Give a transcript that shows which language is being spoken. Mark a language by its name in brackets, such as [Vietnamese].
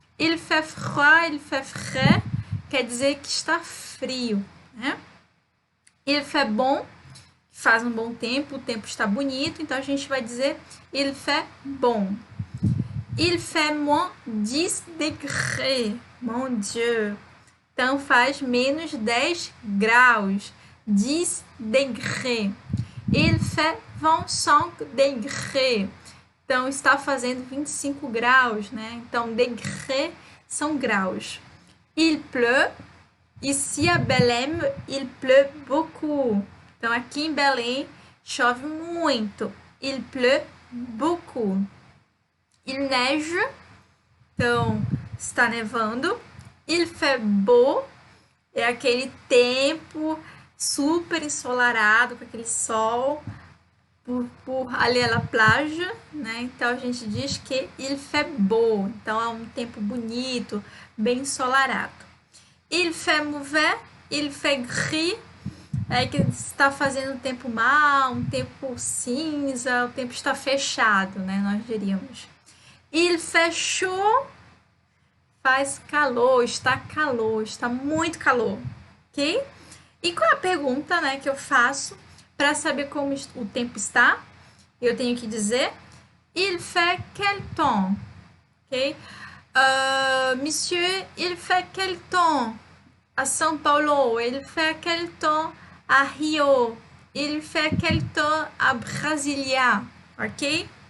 [French] Il fait froid, il fait frais. [Portuguese] Quer dizer que está frio, né? [French] Il fait bon. [Portuguese] Faz um bom tempo, o tempo está bonito. Então, a gente vai dizer [French] il fait bon. Il fait moins 10 degrés. Mon Dieu. [Portuguese] Então, faz menos 10 graus. 10 degrés. [French] Il fait 25 degrés. [Portuguese] Então, está fazendo 25 graus, né? Então, degrés são graus. [French] Il pleut. Ici à Belém, il pleut beaucoup. [Portuguese] Então, aqui em Belém, chove muito. [French] Il pleut beaucoup. Il neige. [Portuguese] Então, está nevando. [French] Il fait beau. [Portuguese] É aquele tempo super ensolarado, com aquele sol por ali [French] à la plage, [Portuguese] né? Então a gente diz que [French] il fait beau. [Portuguese] Então é um tempo bonito, bem ensolarado. [French] Il fait mauvais, il fait gris. [Portuguese] É que está fazendo um tempo mau, um tempo cinza, o tempo está fechado, né? Nós diríamos. [French] Il fait chaud. [Portuguese] Faz calor, está muito calor, ok? E qual é a pergunta, né, que eu faço para saber como o tempo está? Eu tenho que dizer [French] il fait quel temps, [Portuguese] ok? [French] Monsieur, il fait quel temps à São Paulo? Il fait quel temps à Rio? Il fait quel temps à Brasilia, ok?